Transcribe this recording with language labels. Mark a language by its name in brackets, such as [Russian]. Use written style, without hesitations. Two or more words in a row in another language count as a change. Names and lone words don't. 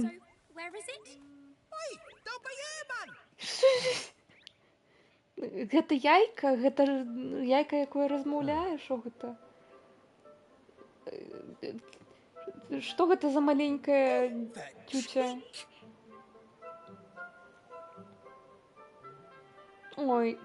[English] So, where is it? Wait, don't be here, man! [Belarusian] Гэта яйка? Гэта яйка, якое размаўляе? Што гэта? Што гэта за маленькая тютя? Ой.